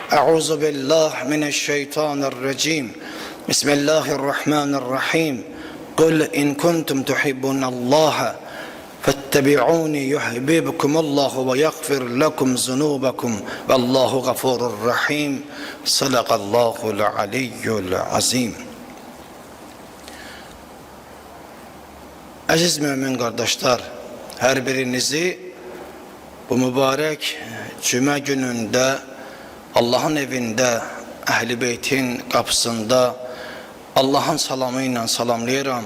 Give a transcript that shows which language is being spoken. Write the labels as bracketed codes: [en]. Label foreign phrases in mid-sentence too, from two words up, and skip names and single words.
[ar] أعوذ بالله من الشيطان الرجيم بسم الله الرحمن الرحيم قل إن كنتم تحبون الله فاتبعوني يحببكم الله ويغفر لكم ذنوبكم والله غفور رحيم صدق الله العلي العظيم. [az] Aziz mümin kardeşler, her birinizi bu mübarek cuma gününde Allah'ın evinde, Ehl-i Beyt'in kapısında Allah'ın salamıyla salamlayıram.